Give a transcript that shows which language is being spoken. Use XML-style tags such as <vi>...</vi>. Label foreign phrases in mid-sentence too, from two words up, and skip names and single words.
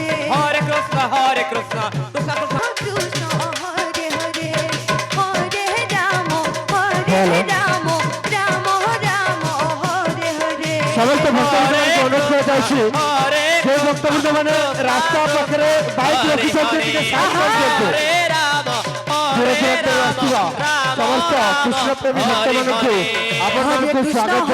<sa>হরে কৃষ্ণ কৃষ্ণ কৃষ্ণ কৃষ্ণ হরে হরে হরে রাম রাম রাম হরে হরে</sa> <bn>সমস্ত ভক্তবৃন্দকে অনুরোধ করে চাইছি</bn> <sa>হরে</sa> <or>ଯେ ଭକ୍ତବୃନ୍ଦ ମାନେ ରାସ୍ତା ପାଖେ ବାଇକ রଖିଛନ୍ତି ଟିକେ ସାଇଡ୍ କରିଦିଅନ୍ତୁ</or> <sa>হরে রাম</sa> <or>ଦୂର ଦୂରାନ୍ତରୁ ଆସିଥିବା ସମସ୍ତ କୃଷ୍ଣପ୍ରେମୀ ଭକ୍ତମାନଙ୍କୁ ଆପଣମାନଙ୍କୁ ସ୍ୱାଗତ</or>